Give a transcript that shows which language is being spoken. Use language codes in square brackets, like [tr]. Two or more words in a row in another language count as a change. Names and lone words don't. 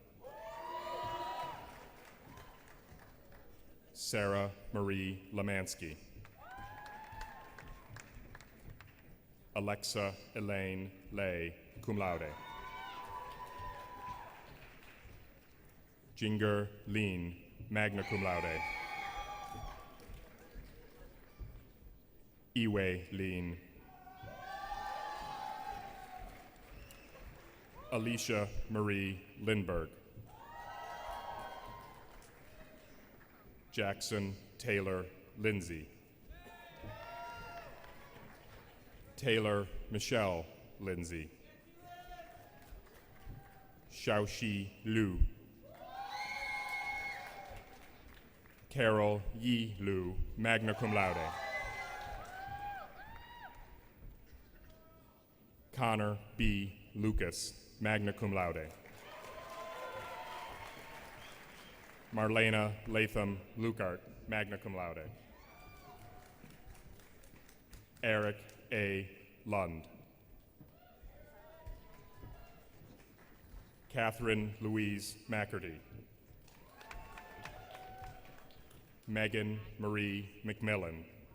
[en] Sarah Marie Lemansky. Alexa Elaine Lay, [la] cum laude. [en] Jinger Lean, [la] magna cum laude. [en] Iwe Lean. Alicia Marie Lindberg. Jackson Taylor Lindsay. Taylor Michelle Lindsay. Xiaoxi Liu. Carol Yi Liu, [la] magna cum laude. [en] Connor B. Lucas, [la] magna cum laude. [en] Marlena Latham Lukart, [la] magna cum laude. [en] Eric A. Lund. Catherine Louise McCurdy. Megan Marie McMillan.